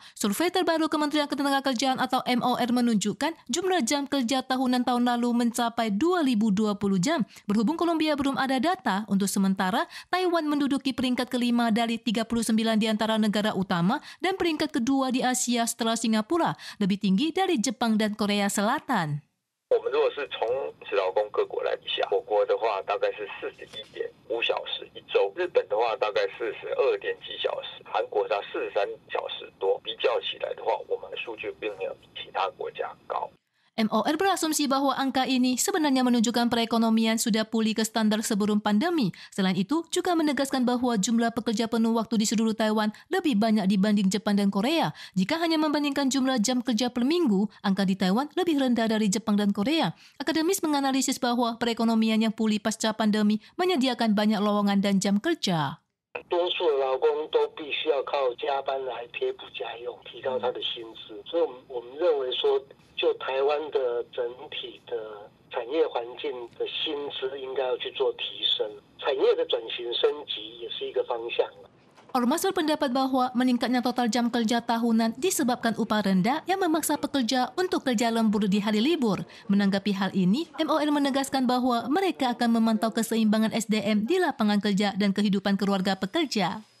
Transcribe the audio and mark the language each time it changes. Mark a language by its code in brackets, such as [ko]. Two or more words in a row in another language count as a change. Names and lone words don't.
[id] Survei terbaru Kementerian Ketenagakerjaan atau MOR menunjukkan jumlah jam kerja tahunan tahun lalu mencapai 2020 jam. Berhubung Kolombia belum ada data, untuk sementara Taiwan menduduki peringkat kelima dari 39 di antara negara utama dan peringkat kedua di Asia setelah Singapura, lebih tinggi dari Jepang dan Korea Selatan. [zh] 我们如果是从职劳工各国来比较，我国的话大概是41.5小时一周，日本的话大概42点几小时，韩国它43小时多。比较起来的话，我们的数据并没有比其他国家高。 [id] MOR berasumsi bahwa angka ini sebenarnya menunjukkan perekonomian sudah pulih ke standar sebelum pandemi. Selain itu, juga menegaskan bahwa jumlah pekerja penuh waktu di seluruh Taiwan lebih banyak dibanding Jepang dan Korea. Jika hanya membandingkan jumlah jam kerja per minggu, angka di Taiwan lebih rendah dari Jepang dan Korea. Akademis menganalisis bahwa perekonomian yang pulih pasca pandemi menyediakan banyak lowongan dan jam kerja. [zh] 多数的劳工都必须要靠加班来贴补家用，提高他的薪资。所以我们认为说，就台湾的整体的产业环境的薪资应该要去做提升，产业的转型升级也是一个方向。 [id] Ormas berpendapat bahwa meningkatnya total jam kerja tahunan disebabkan upah rendah yang memaksa pekerja untuk kerja lembur di hari libur. Menanggapi hal ini, MOR menegaskan bahwa mereka akan memantau keseimbangan SDM di lapangan kerja dan kehidupan keluarga pekerja.